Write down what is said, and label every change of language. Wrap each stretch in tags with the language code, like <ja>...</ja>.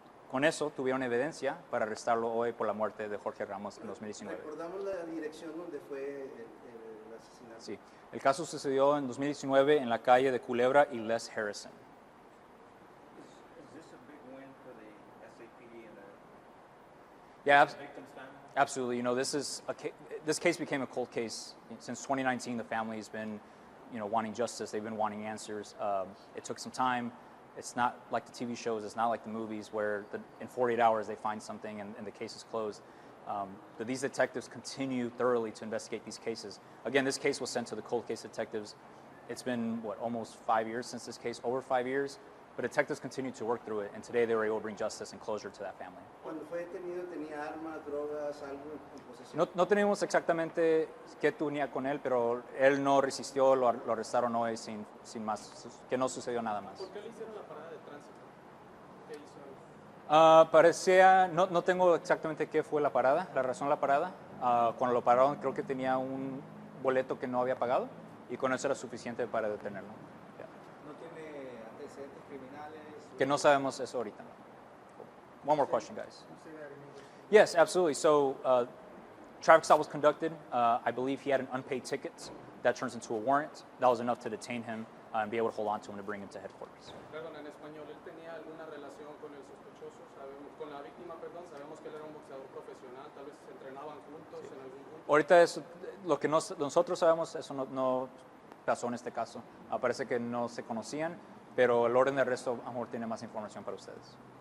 <es>con eso tuvieron evidencia para arrestarlo hoy por la muerte de Jorge Ramos en 2019. Recordamos la dirección donde fue el asesinato. Sí, el caso sucedió en 2019 en la calle de Culebra y Les Harrison.</es> <en>Is this a big win for the SAPD and the Yeah, victim's family? absolutely. You know, this case became a cold case. Since 2019, the family has been, wanting justice. They've been wanting answers. It took some time. It's not like the TV shows. It's not like the movies where in 48 hours they find something and the case is closed. But these detectives continue thoroughly to investigate these cases. Again, this case was sent to the cold case detectives. It's been, almost 5 years since this case, over 5 years. But detectives continue to work through it, and today they were able to bring justice and closure to that family.</en> <es>Cuando fue detenido, ¿tenía armas, drogas, algo en posesión? No tenemos exactamente qué tenía con él, pero él no resistió, lo arrestaron hoy sin más, que no sucedió nada más. ¿Por qué le hicieron la parada de tránsito? ¿Qué hizo? Parecía, no tengo exactamente qué fue la parada, la razón de la parada. Cuando lo pararon creo que tenía un boleto que no había pagado y con eso era suficiente para detenerlo.</es> <en>Yeah.</en> <es>¿No tiene antecedentes criminales? Que no sabemos eso ahorita.</es> <en>One more question, guys. Yes, absolutely. So, traffic stop was conducted. I believe he had an unpaid ticket. That turns into a warrant. That was enough to detain him and be able to hold on to him to bring him to headquarters.</en> <es>Perdón, en español, ¿él tenía alguna relación con el sospechoso? Con la víctima, perdón, sabemos que él era un boxeador profesional, tal vez se entrenaban juntos en algún punto. Ahorita eso, lo que nosotros sabemos, eso no pasó en este caso. Parece que no se conocían, pero el orden de arresto a lo mejor tiene más información para ustedes.</es>